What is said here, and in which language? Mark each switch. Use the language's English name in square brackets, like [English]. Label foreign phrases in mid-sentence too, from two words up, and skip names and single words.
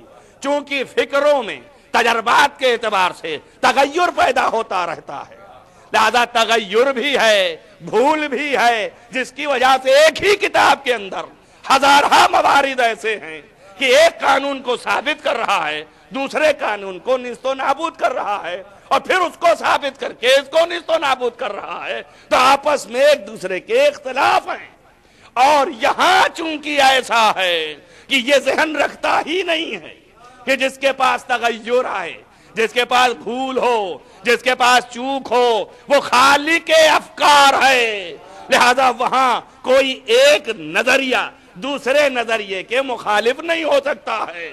[Urdu] چونکہ فکروں میں تجربات کے اعتبار سے تغیر پیدا ہوتا رہتا ہے، لہذا تغیر بھی ہے، بھول بھی ہے، جس کی وجہ سے ایک ہی کتاب کے اندر ہزارہ موارد ایسے ہیں کہ ایک قانون کو ثابت کر رہا ہے، دوسرے قانون کو نیست و نابود کر رہا ہے، اور پھر اس کو ثابت کر کے اس کو نیست و نابود کر رہا ہے۔ تو آپس میں ایک دوسرے کے اختلاف ہیں، اور یہاں چونکہ ایسا ہے کہ یہ ذہن رکھتا ہی نہیں ہے کہ جس کے پاس تغیر آئے، جس کے پاس بھول ہو، جس کے پاس چوک ہو، وہ خالق افکار ہے، لہذا وہاں کوئی ایک نظریہ دوسرے نظریے کے مخالف نہیں ہو سکتا ہے۔